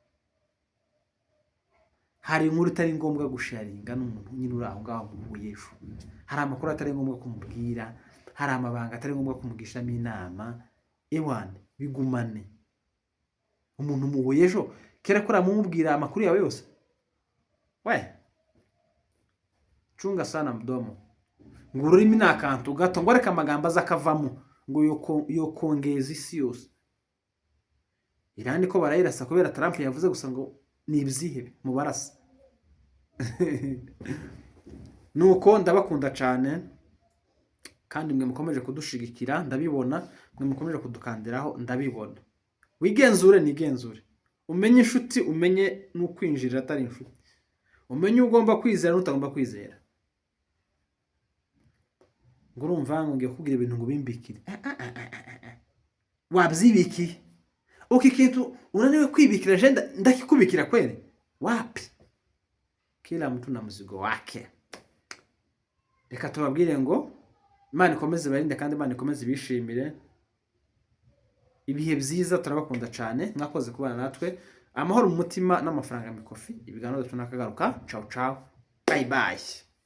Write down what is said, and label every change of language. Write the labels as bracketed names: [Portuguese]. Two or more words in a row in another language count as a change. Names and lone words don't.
[Kinyarwanda] Hari inkuru itari ngombwa gusharinga n'umuntu nyine uri aho ngaho muhuye ejo, hari amakuru atari ngombwa kumubwira, hari amabanga atari ngombwa kumugishamo inama. Ewane bigumane. Umuntu muhuye ejo kera ko ramumubwira amakuru yawe yose? [Swahili] We chunga sana mdomo, [Kinyarwanda] ngo ururimi ni akantu gato, ngo reka amagambo azakavamo ngo yo kongeza isi yose. Irani ko barayirasa kubera Trump yavuze gusa ngo ni ibyihebe mu barasa. Nuko ndabakunda cyane, kandi mwe mukomeje kudushigikira ndabibona, mwe mukomeje kudukandiraho ndabibona. Wigenzure nigenzure, umenye inshuti, umenye n'ukwinjirira atari inshuti, umenye ugomba kwizera n'utagomba kwizera. Ngo urumva ngo ngiye kubwira ibintu ngo bimbikire, wabyibikiye? Uko ikintu unaniwe kwibikira je ndakikubikira [Swahili] kweli? Wapi! Kila mtu na mzigo wake. [Kinyarwanda] Reka tubabwire ngo Imana ikomeze barinde kandi Imana ikomeze bishimire. Ibihe byiza, turabakunda cyane, mwakoze kubana natwe. amahoro mu mutima n'amafaranga mikofi ibiganiro byacu nakagaruka [Italian] ciao ciao [English] bye bye